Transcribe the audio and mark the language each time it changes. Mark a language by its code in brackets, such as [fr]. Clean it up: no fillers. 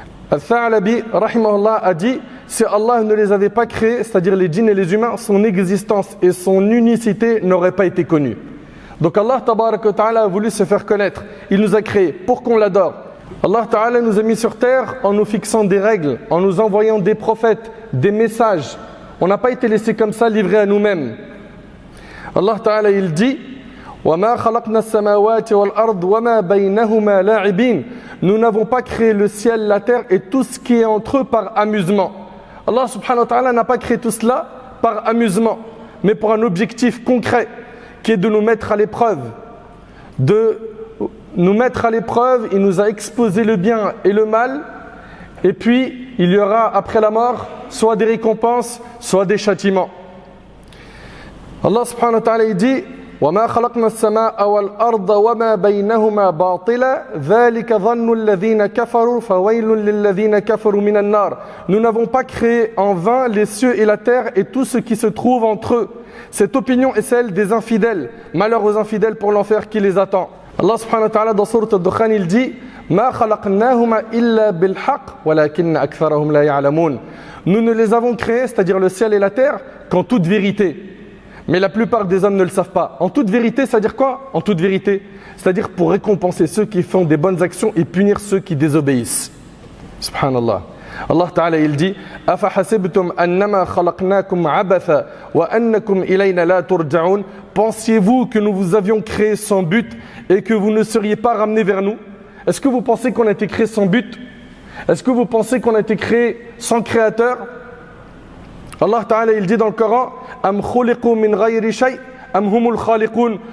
[fr] Al-Tha'labi, rahimahullah, a dit si Allah ne les avait pas créés, c'est-à-dire les djinns et les humains, son existence et son unicité n'auraient pas été connues. Donc Allah Tabaraka wa Ta'ala a voulu se faire connaître. Il nous a créés pour qu'on l'adore. Allah Ta'ala nous a mis sur terre en nous fixant des règles, en nous envoyant des prophètes, des messages. On n'a pas été laissé comme ça, livrés à nous-mêmes. [ar] Allah Ta'ala [fr] il dit [ar] وَمَا خَلَقْنَا السَّمَاوَاتِ وَالْأَرْضِ وَمَا بَيْنَهُمَا لَاعِبِينَ. [fr] Nous n'avons pas créé le ciel, la terre et tout ce qui est entre eux par amusement. Allah Subhanahu wa Ta'ala n'a pas créé tout cela par amusement, mais pour un objectif concret, qui est de nous mettre à l'épreuve. De nous mettre à l'épreuve, il nous a exposé le bien et le mal, et puis il y aura après la mort soit des récompenses, soit des châtiments. [ar] Allah Subhanahu wa Ta'ala [fr] il dit [ar] وَمَا خَلَقْنَا السَّمَاءَ وَالْأَرْضَ وَمَا بَيْنَهُمَا بَاطِلًا ذَلِكَ ظَنُّ الَّذِينَ كَفَرُوا فَوَيْلٌ لِلَّذِينَ كَفَرُوا مِنَ النَّارِ. [fr] Nous n'avons pas créé en vain les cieux et la terre et tout ce qui se trouve entre eux. Cette opinion est celle des infidèles. Malheur aux infidèles pour l'enfer qui les attend. Allah subhanahu wa ta'ala dans Sourate Al-Dukhan il dit [ar] مَا خَلَقْنَاهُمَا إِلَّا بِالْحَقِّ وَلَكِنَّ أَكْثَرَهُمْ لَا يَعْلَمُونَ. [fr] Nous ne les avons créés, c'est-à-dire le ciel et la terre, qu'en toute vérité. Mais la plupart des hommes ne le savent pas. En toute vérité, c'est-à-dire quoi? En toute vérité, c'est-à-dire pour récompenser ceux qui font des bonnes actions et punir ceux qui désobéissent. Subhanallah. [ar] Allah Ta'ala [fr] il dit [ar] أَفَحَسِبْتُمْ أَنَّمَا خَلَقْنَاكُمْ عَبَثًا وَأَنَّكُمْ إِلَيْنَا لَا تُرْجَعُونَ. [fr] Pensiez-vous que nous vous avions créé sans but et que vous ne seriez pas ramenés vers nous? Est-ce que vous pensez qu'on a été créé sans but? Est-ce que vous pensez qu'on a été créé sans créateur? [ar] Allah Ta'ala [fr] il dit dans le Coran [ar] Am khuliqu min ghayri shay am humul khaliqun.